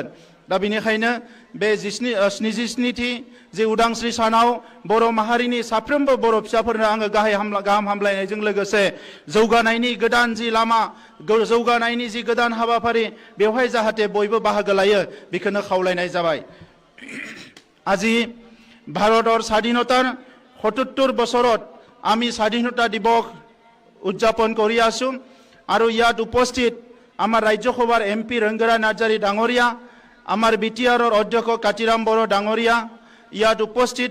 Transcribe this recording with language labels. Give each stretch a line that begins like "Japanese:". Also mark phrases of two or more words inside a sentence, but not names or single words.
Bodo: दा बेनिखायनो बे 77थि जे उदांस्रि सानाव बर' माहारिनि साफ्रोमबो बर' फिसाफोरनो आङो गाहाम हामलायनायजों लोगोसे जौगानायनि गोदान जि लामा, जौगानायनि जि गोदान हाबाफारि बेवहाय जाहाथे बयबो बाहागो लायो बेखौनो खावलायनाय जाबाय।
Assamese: আজি ভাৰতৰ স্বাধীনতাৰ ৭৭ বছৰত আমি স্বাধীনতা দিৱস উদযাপন কৰি আছোঁ আৰু ইয়াত উপস্থিত আমাৰ ৰাজ্যসভাৰ MP ৰংগৰা নাৰ্জাৰী ডাঙৰীয়া, আমাৰ BTRৰ অধ্যক্ষ কাতিৰাম বড়ো ডাঙৰীয়া, ইয়াত উপস্থিত